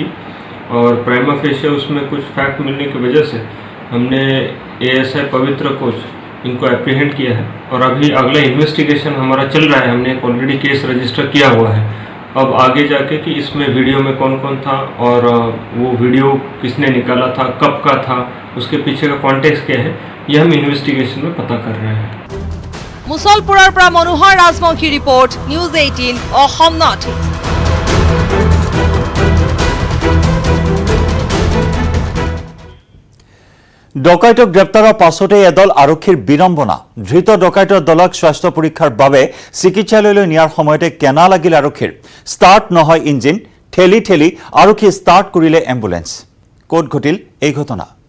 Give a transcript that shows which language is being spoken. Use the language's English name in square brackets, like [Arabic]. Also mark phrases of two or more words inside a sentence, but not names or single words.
[Hindi] और [Latin] prima facie [Hindi] उसमें कुछ फैक्ट मिलने की वजह से हमने एएसआई पवित्र कोच इनको एप्रीहेंड किया है और अभी अगला इन्वेस्टिगेशन हमारा चल रहा है हमने ऑलरेडी [English] case register [Hindi] किया हुआ है अब आगे जाके कि इसमें वीडियो में कौन कौन था और वो वीडियो किसने निकाला था कब का था उसके पीछे का कॉन्टेक्स्ट क्या है ये हम इन्वेस्टिगेशन में पता कर रहे हैं [Assamese] मुसलपुरर পৰা মনোহৰ ৰাজবংশী ৰিপৰ্ট নিউজ 18 অসম নৰ্থ ইষ্ট ডকাইতক গ্ৰেপ্তাৰৰ পাছতে এদল আৰক্ষীৰ বিৰম্বনা ধৃত ডকাইতৰ দলক স্বাস্থ্য পৰীক্ষাৰ বাবে চিকিৎসালয়লৈ নিয়াৰ সময়তে কেনা লাগিল আৰক্ষীৰ ষ্টাৰ্ট নহয় ইঞ্জিন ঠেলি ঠেলি আৰক্ষী ষ্টাৰ্ট কৰিলে এম্বুলেন্স কোড ঘটিল এই ঘটনা